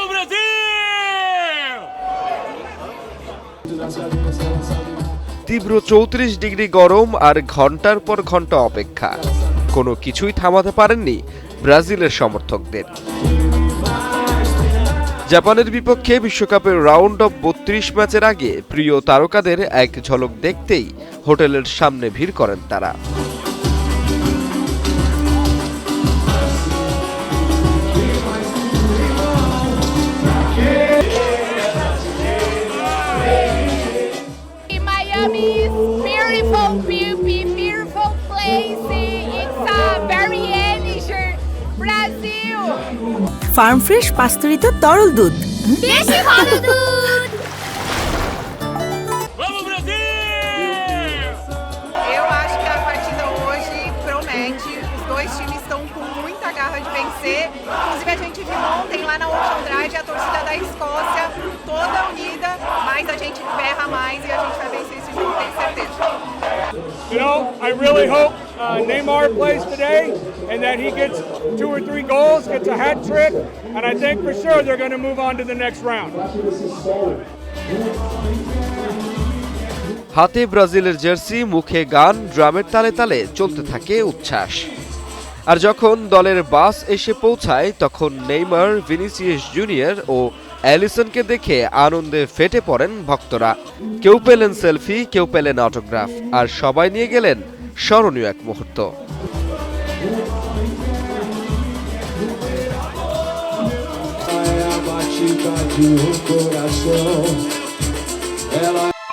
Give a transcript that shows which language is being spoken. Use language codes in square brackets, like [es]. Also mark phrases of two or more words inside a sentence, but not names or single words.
[bn] তীব্র ৩৪ ডিগ্রি গরম আর ঘন্টার পর ঘন্টা অপেক্ষা, কোনো কিছুই থামাতে পারেননি ব্রাজিলের সমর্থকদের। জাপানের বিপক্ষে বিশ্বকাপের [en] Round of [bn] ৩২ ম্যাচের আগে প্রিয় তারকাদের এক ঝলক দেখতেই হোটেলের সামনে ভিড় করেন তারা। [en] Miami is beautiful place. It's a very energy. Brazil. farm fresh [bn] পাস্তুরিত তরল দুধ। বেশি ভালো দুধ। [pt] Eu acho que a partida hoje promete. Os dois times estão com muita garra de vencer. Inclusive a gente viu ontem lá na Ocean Drive a torcida da Escócia toda unida, mas a gente berra mais e a gente vai vencer esse jogo, tenho certeza. [en] You know, I really hope Neymar plays today and that he gets 2 or 3 goals, gets a hat trick, and I think for sure they're going to move on to the next round. [bn] হাতে ব্রাজিলের জার্সি, মুখে গান, ড্রামের তালে তালে চলতে থাকে উচ্ছ্বাস। আর যখন দলের বাস এসে পৌঁছায় তখন নেইমার, ভিনিসিয়াস জুনিয়র ও অ্যালিসনকে দেখে আনন্দে ফেটে পড়েন ভক্তরা। কেউ পেলেন সেলফি, কেউ পেলেন অটোগ্রাফ, আর সবাই নিয়ে গেলেন স্মরণীয় এক মুহূর্ত। [pt] É a batida do coração. Ela